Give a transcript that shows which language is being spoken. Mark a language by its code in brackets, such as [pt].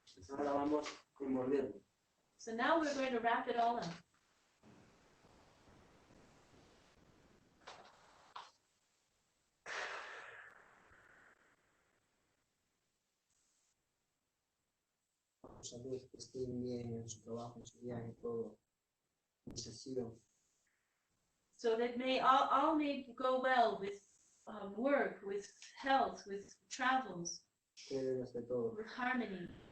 [es] Ahora vamos a envolverlo. [en] So now we're going to wrap it all up. [es] salud, que estén bien en su trabajo, en su viaje, todo. Sesión. [en] So that all may go well with work, with health, with travels, with harmony.